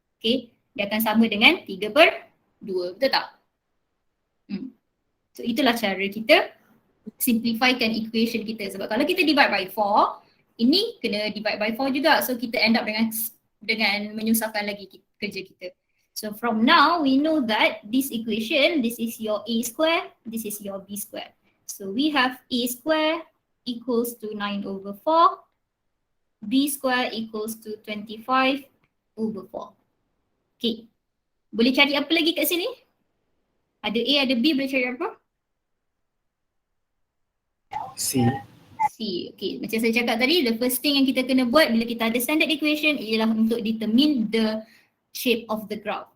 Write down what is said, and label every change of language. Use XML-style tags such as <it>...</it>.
<ms>Okay, dia akan sama dengan 3/2. Betul tak? So itulah cara kita simplifikan equation kita. Sebab kalau kita</ms> <en>divide by 4,</en> <ms>ini kena divide by 4 juga. So kita</ms> <en>end up</en> <ms>dengan menyusahkan lagi kerja kita.</ms> <en>So from now we know that this equation, this is your a square, this is your b square. So we have a square equals to 9 over 4, b square equals to 25 over 4.</en> <ms>Okay, boleh cari apa lagi kat sini? Ada a, ada b, boleh cari apa? C. Okay, macam saya cakap tadi,</ms> <en>the first thing</en> <ms>yang kita kena buat bila kita ada standard equation ialah untuk</ms> <en>determine the shape of the graph.</en>